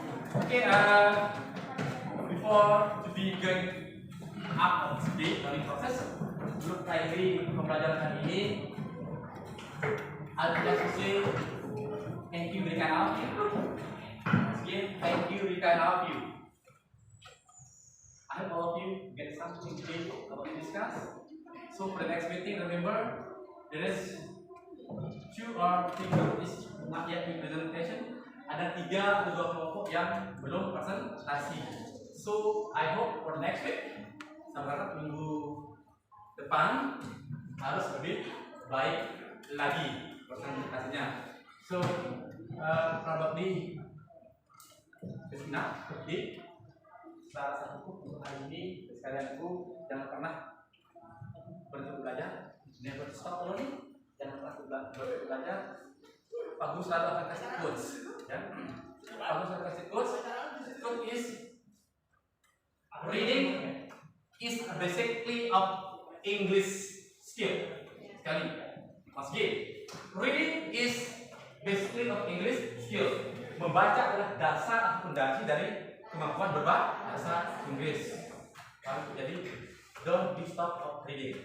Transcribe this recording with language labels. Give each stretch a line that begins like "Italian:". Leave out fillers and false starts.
English: Okay, before to be going up of the learning process,
Indonesian: sebelum akhiri pembelajaran kali ini,
English: I'd like to say thank you very kind of you. Again, thank you very kind of you. I hope all of you get something today about to discuss. So for the next meeting, remember there is 2 or 3 groups not yet in presentation.
Indonesian: Ada 3 atau 2 kelompok yang belum presentasi.
English: So I hope for the next week,
Indonesian: saya berharap minggu depan harus lebih baik lagi presentasinya. So probably Kristina, seperti salah satu untuk hari ini sekalian ibu jangan pernah berhenti belajar,
English: never stop learning,
Indonesian: jangan pernah berhenti belajar. Pak Guru selalu akan kasih quotes, ya. Pak Guru selalu kasih quotes.
English: Quote is reading is basically of English skill.
Indonesian: Sekali,
English: Mas G. Reading is basically of English skill.
Indonesian: Membaca adalah dasar atau fondasi dari kemampuan berbahasa Inggris. Jadi
English: don't be stop of reading.